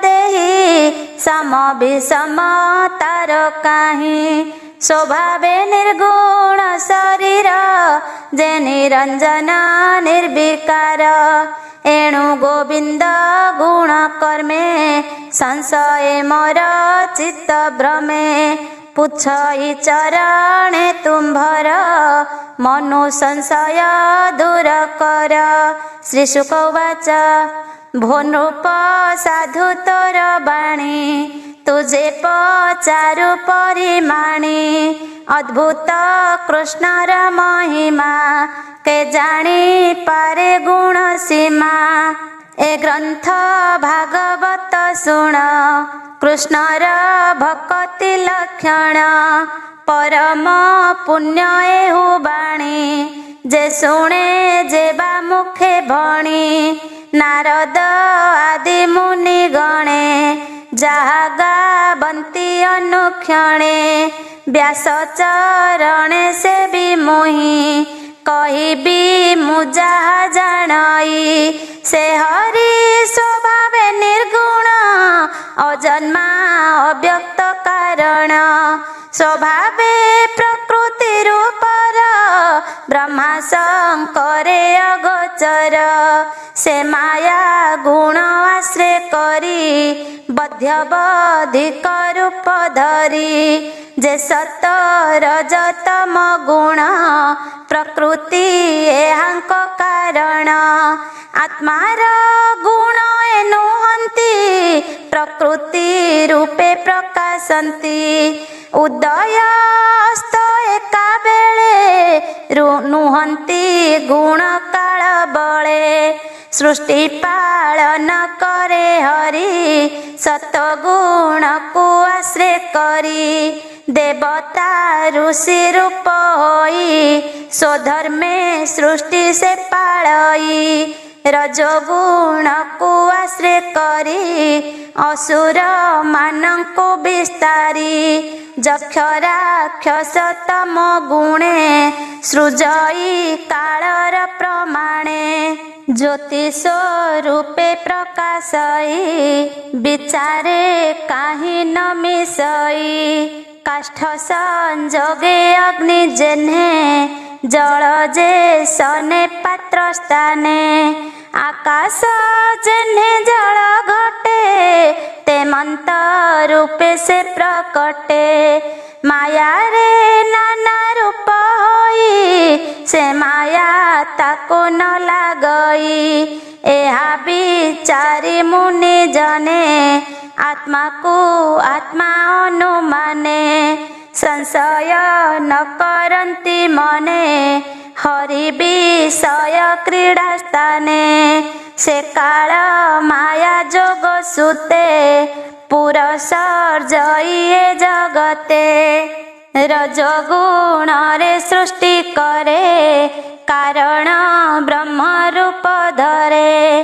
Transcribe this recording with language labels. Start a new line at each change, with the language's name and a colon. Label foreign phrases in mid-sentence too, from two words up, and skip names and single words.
Odia: ଦେହୀ ସମ ବିଷମ ତାର କାହିଁ ସ୍ୱଭାବେ ନିର୍ଗୁଣ ଶରୀର ଯେ ନିରଞ୍ଜନ ନିର୍ବିକାର ଏଣୁ ଗୋବିନ୍ଦ ଗୁଣ କର୍ମେ ସଂଶୟ ମୋର ଚିତ୍ତ ଭ୍ରମେ ପୁଛଇ ଚରଣେ ତୁମ୍ଭର ମନୁ ସଂଶୟ ଦୂର କର ଶ୍ରୀ ଶୁକ ଉବାଚ ଭୋ ନୃପ ସାଧୁ ତୋର ବାଣୀ ତୁଝେ ପଚାରୁ ପରିମାଣୀ ଅଦ୍ଭୁତ କୃଷ୍ଣର ମହିମା କେ ଜାଣି ପାରେ ଗୁଣ ସୀମା ଏ ଗ୍ରନ୍ଥ ଭାଗବତ ଶୁଣ କୃଷ୍ଣର ଭକ୍ତି ଲକ୍ଷଣ ପରମ ପୁଣ୍ୟ ଏହୁ ବାଣୀ ଯେ ଶୁଣେ ଯେବା ମୁଖେ ଭଣି ନାରଦ ଆଦି ମୁନି ଗଣେ ଯାହା ଗାବନ୍ତି ଅନୁକ୍ଷଣେ ବ୍ୟାସ ଚରଣେ ସେ ଭି ମୋହି କହିବି ମୁଁ ଯାହା ଜାଣାଇ ସେ ହରି ସ୍ୱଭାବେ ନିର୍ଗୁଣ ଅଜନ୍ମା ଅବ୍ୟକ୍ତ କାରଣ ସ୍ୱଭାବେ ପ୍ରକୃତି ରୂପର ବ୍ରହ୍ମା ଶଙ୍କରେ ଅଗୋଚର ସେ ମାୟା ଗୁଣ ଆଶ୍ରୟ କରି ବଧ୍ୟବଧିକ ରୂପ ଧରି ଯେ ସତ ରଜତମ ଗୁଣ ପ୍ରକୃତି ଏହାଙ୍କ କାରଣ ଆତ୍ମାର ଗୁଣ ଏନୁହନ୍ତି ପ୍ରକୃତି ରୂପେ ପ୍ରକାଶନ୍ତି ଉଦୟ ଅସ୍ତ ଏକା ବେଳେ ନୁହନ୍ତି ଗୁଣ କାଳ ବଳେ ସୃଷ୍ଟି ପାଳନ କରେ ହରି ସତଗୁଣ କୁ ଆଶ୍ରୟ କରି ଦେବତା ଋଷି ରୂପ ହୋଇ ସ୍ୱଧର୍ମେ ସୃଷ୍ଟି ସେ ପାଳଇ ରଜୋଗୁଣ କୁ ଆଶ୍ରୟ କରି ଅସୁର ମାନଙ୍କୁ ବିସ୍ତାରି ଯକ୍ଷ ରାକ୍ଷସ ତମ ଗୁଣେ ସୃଜଇ କାଳର ପ୍ରମାଣେ ଜ୍ୟୋତିଷ ରୂପେ ପ୍ରକାଶଇ ବିଚାରେ କାହି ନ ମିଶଇ କାଷ୍ଠ ସଂଯୋଗେ ଅଗ୍ନି ଯେହ୍ନେ ଜଳ ଯେ ସନେ ପାତ୍ର ସ୍ଥାନେ ଆକାଶ ଯେହ୍ନେ ଜଳ ଘଟେ ତେମନ୍ତ ରୂପେ ସେ ପ୍ରକଟେ ମାୟା ରେ ନାନା ରୂପ ହୋଇ ସେ ମାୟା ତାକୁ ନ ଲାଗଇ ଏହା ବିଚାରି ମୁନି ଜନେ ଆତ୍ମା କୁ ଆତ୍ମା ଅନୁମାନେ ସଂଶୟ ନ କରନ୍ତି ମନେ ହରି ବିଷୟ କ୍ରୀଡ଼ା ସ୍ଥାନେ ସେ କାଳ ମାୟା ଯୋଗ ସୁତେ ପୁରୁଷର ଯଇଏ ଜଗତେ ରଜଗୁଣ ରେ ସୃଷ୍ଟି କରେ କାରଣ ବ୍ରହ୍ମ ରୂପ ଧରେ